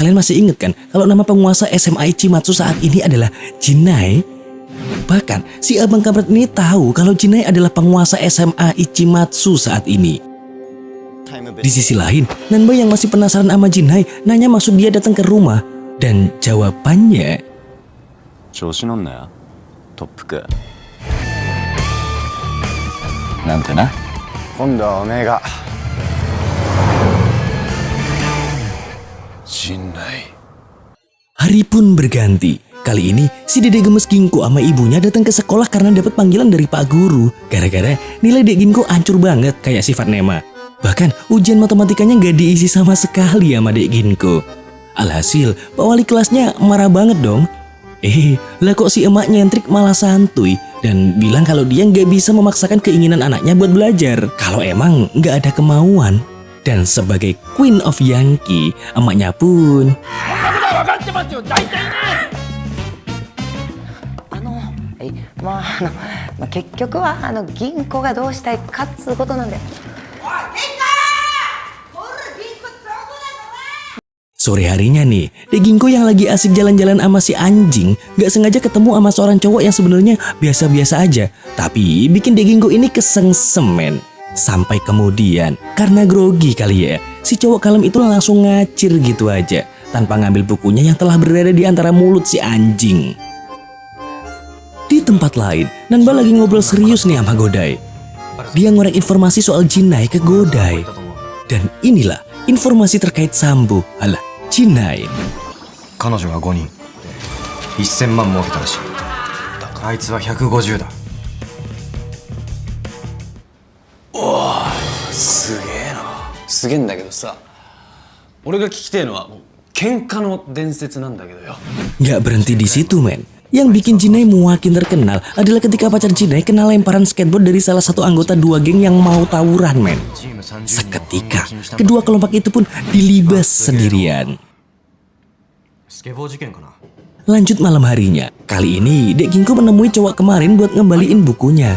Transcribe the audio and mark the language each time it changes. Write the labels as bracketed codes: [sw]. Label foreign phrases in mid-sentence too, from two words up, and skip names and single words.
[id] Kalian masih inget kan kalau nama penguasa SMA Ichimatsu saat ini adalah Jinai? Bahkan si abang kampret ini tahu kalau Jinai adalah penguasa SMA Ichimatsu saat ini. Di sisi lain, Nanba yang masih penasaran sama Jinai nanya maksud dia datang ke rumah. Dan jawabannya, [ja] 調子乗んなよ特服なんてな今度はおめえが陣内 [id] hari pun berganti. Kali ini si Dede Gemes Ginko sama ibunya datang ke sekolah karena dapat panggilan dari Pak Guru. Gara-gara nilai Dek Ginko hancur banget kayak sifat Nema. Bahkan ujian matematikanya gak diisi sama sekali sama Dek Ginko. Alhasil Pak Wali kelasnya marah banget dong. Lah kok si emak nyentrik malah santuy dan bilang kalau dia gak bisa memaksakan keinginan anaknya buat belajar kalau emang gak ada kemauan. Dan sebagai [en] Queen of Yankee, [id] emaknya pun [ja] まあ結局は銀行がどうしたいかっつうことなんだよ。 [id] sore harinya nih, Dek Ginko yang lagi asik jalan-jalan sama si anjing gak sengaja ketemu sama seorang cowok yang sebenarnya biasa-biasa aja. Tapi bikin Dek Ginko ini kesengsemen. Sampai kemudian, karena grogi kali ya, si cowok kalem itu langsung ngacir gitu aja tanpa ngambil bukunya yang telah berada di antara mulut si anjing. Di tempat lain, Nanba lagi ngobrol serius nih sama Godai. Dia ngorek informasi soal Jinai ke Godai. Dan inilah informasi terkait Sambo, alah Jinai. [ja] 彼女が5人1000万儲けたらしい。あいつは150だ。すげえなすげえんだけどさ俺が聞きてえのは喧嘩の伝説なんだけどよ [id] Gak berhenti di situ men. Yang bikin Jinai makin terkenal adalah ketika pacar Jinai kena lemparan skateboard dari salah satu anggota dua geng yang mau tawuran men. Seketika, kedua kelompok itu pun dilibas sendirian. Lanjut malam harinya, kali ini Dek Ginko menemui cowok kemarin buat ngembaliin bukunya.